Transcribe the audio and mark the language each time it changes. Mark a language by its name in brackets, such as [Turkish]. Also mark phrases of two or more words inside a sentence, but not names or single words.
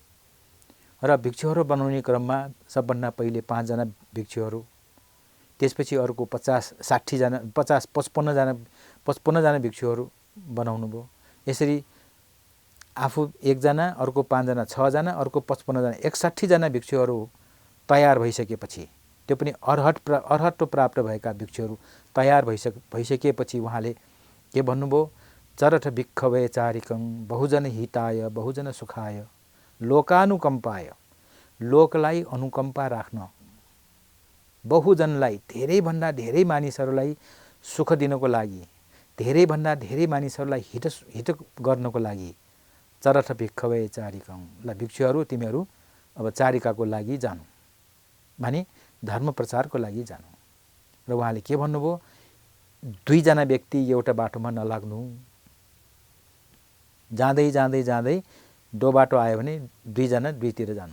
[Nepali] र भिक्षुहरू बनाउने क्रममा सबभन्दा पहिले 5 जना भिक्षुहरू, त्यसपछि अर्को 50-60 जना 55 जना भिक्षुहरू बनाउनु भयो। यसरी आफू 1 जना, अर्को 5 जना 6 जना, अर्को 55 जना 61 जना भिक्षुहरू तयार भइसकेपछि, त्यो पनि अर्हत्व प्राप्त भएका भिक्षुहरू तयार भइसकेपछि उहाँले के भन्नुभयो? [Pali] चरथ भिक्खवे चारिकं बहुजन हिताय बहुजन सुखाय लोकानुकम्पाय। [Nepali] लोकलाई अनुकम्पा राख्न, बहुजनलाई धेरैभन्दा धेरै मानिसहरूलाई सुख दिनको लागि, धेरैभन्दा धेरै मानिसहरूलाई हित गर्नको लागि [Pali] चरथ भिक्खवे चारिकं। [Nepali] ल भिक्षुहरू तिमीहरू अब चारिकाको लागि जानु, माने धर्म प्रचारको लागि जानु। र उहाँले के भन्नुभयो? 2 जना व्यक्ति एउटा बाटोमा नलाग्नु, जाँदै जाँदै जाँदै दो बाटो आयो भने 2 जना 2 तिर जानु।